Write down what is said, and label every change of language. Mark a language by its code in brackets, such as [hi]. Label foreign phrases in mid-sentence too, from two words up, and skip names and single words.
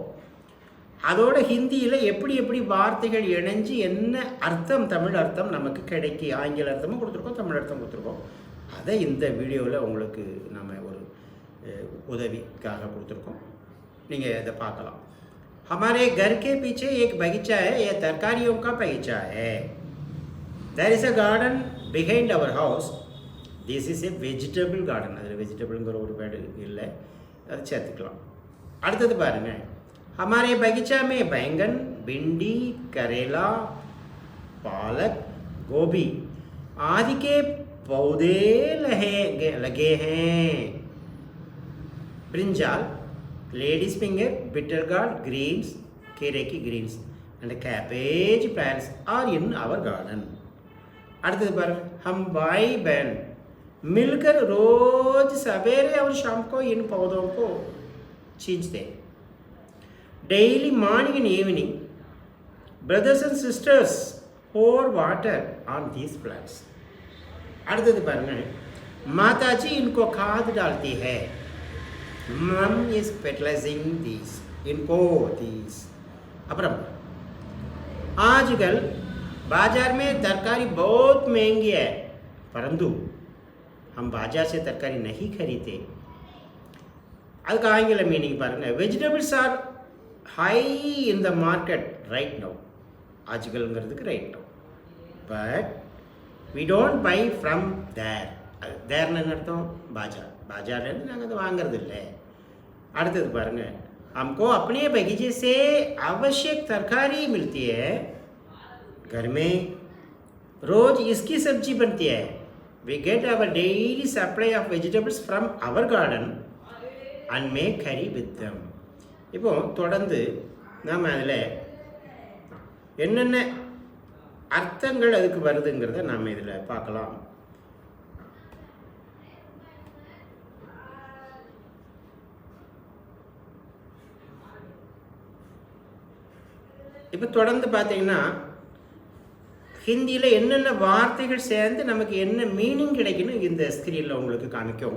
[ta] அதோட ஹிந்தியில் எப்படி எப்படி வார்த்தைகள் இணைஞ்சு என்ன அர்த்தம், தமிழ் அர்த்தம் நமக்கு கிடைக்கி, ஆங்கில அர்த்தமும் கொடுத்துருக்கோம், தமிழ் அர்த்தம் கொடுத்துருக்கோம். அதை இந்த வீடியோவில் உங்களுக்கு நம்ம ஒரு உதவிக்காக கொடுத்துருக்கோம். நீங்கள் இதை பார்க்கலாம். [hi] हमारे घर के पीछे एक बगीचा है, यह तरकारियों का बगीचा है. [en] There is a garden behind our house. This is a vegetable garden. [ta] அதில் வெஜிடபிள்ங்கிற ஒரு வேர்டு இல்லை, அதை சேர்த்துக்கலாம். அடுத்தது பாருங்கள். [hi] हमारे बगीचा में बैंगन, भिंडी, करेला, पालक, गोभी आदि के पौधे लगे हैं. [en] brinjal, ladies finger, bitter gourd, greens, [hi] खीरे की [en] ग्रीन्स and cabbage plants are in our garden. [ta] அடுத்தது பாருங்க. [hi] हम भाई बहन मिलकर रोज सवेरे और शाम को इन पौधों को छींचते हैं. [en] Daily morning and evening, brothers and sisters pour water on these plants. [ta] அடுத்தது பாருங்க. [hi] माता जी इनको खाद डालती है. [en] Mom is fertilizing these. [hi] इनको these. अப்புறம் आजकल बाजार में तरकारी बहुत महंगी है, परंतु हम बाजार से तरकारी नहीं खरीदते. [ta] அதுக்கு ஆங்கில மீனிங் பாருங்க. [en] vegetables are high in the market right now. ஆஜ்கல்ங்கிறதுக்கு right now, but we don't buy from there. [ta] தேர்னு அர்த்தம் பாஜார். பாஜார்லேருந்து நாங்கள் அதை வாங்கிறது இல்லை. அடுத்தது பாருங்கள். [hi] हमको अपने बगीचे से आवश्यक तरकारी मिलती है. घर में रोज इसकी सब्जी बनती है. [en] We get our daily supply of vegetables from our garden and make curry with them. [ta] இப்போ தொடர்ந்து நாம் அதில் என்னென்ன அர்த்தங்கள் அதுக்கு வருதுங்கிறத நாம் இதில் பார்க்கலாம். இப்போ தொடர்ந்து பார்த்தீங்கன்னா ஹிந்தியில் என்னென்ன வார்த்தைகள் சேர்ந்து நமக்கு என்ன மீனிங் கிடைக்குன்னு இந்த ஸ்க்ரீனில் உங்களுக்கு காமிக்கும்.